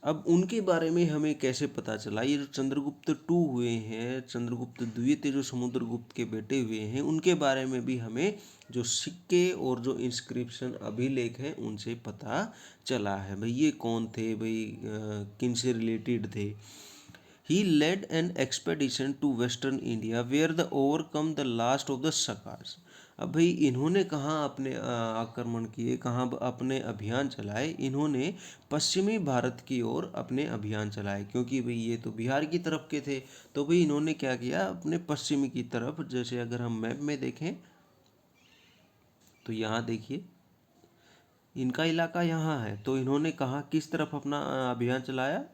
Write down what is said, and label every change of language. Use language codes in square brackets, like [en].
[hi] अब उनके बारे में हमें कैसे पता चला? ये जो चंद्रगुप्त टू हुए हैं, चंद्रगुप्त द्वितीय जो समुद्रगुप्त के बेटे हुए हैं, उनके बारे में भी हमें जो सिक्के और जो इंस्क्रिप्शन अभिलेख हैं उनसे पता चला है भाई ये कौन थे, भाई किन से रिलेटेड थे। [en] He led an expedition to western India where the overcome the last of the Sakas। [hi] अब भाई इन्होंने कहाँ अपने आक्रमण किए, कहाँ अपने अभियान चलाए? इन्होंने पश्चिमी भारत की ओर अपने अभियान चलाए, क्योंकि भाई ये तो बिहार की तरफ के थे। तो भाई इन्होंने क्या किया, अपने पश्चिमी की तरफ, जैसे अगर हम मैप में देखें तो यहाँ देखिए इनका इलाका यहाँ है, तो इन्होंने कहाँ किस तरफ अपना अभियान चलाया?